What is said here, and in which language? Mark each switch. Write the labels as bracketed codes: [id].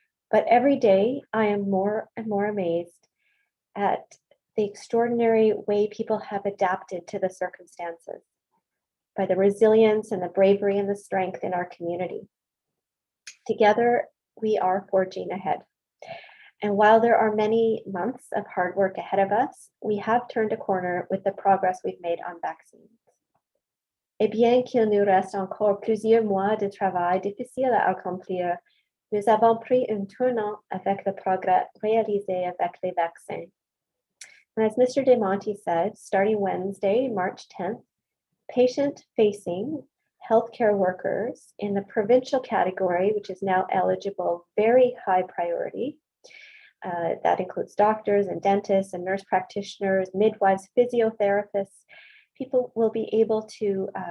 [en] But every day I am more and more amazed at the extraordinary way people have adapted to the circumstances, by the resilience and the bravery and the strength in our community. Together, we are forging ahead. And while there are many months of hard work ahead of us, we have turned a corner with the progress we've made on vaccines. [fr] Et bien qu'il nous reste encore plusieurs mois de travail difficiles à accomplir, nous avons pris un tournant avec le progrès réalisé avec les vaccins. [en] And as Mr. DeMonte said, starting Wednesday, March 10th, patient-facing healthcare workers in the provincial category, which is now eligible, very high priority. That includes doctors and dentists and nurse practitioners, midwives, physiotherapists. People will be able to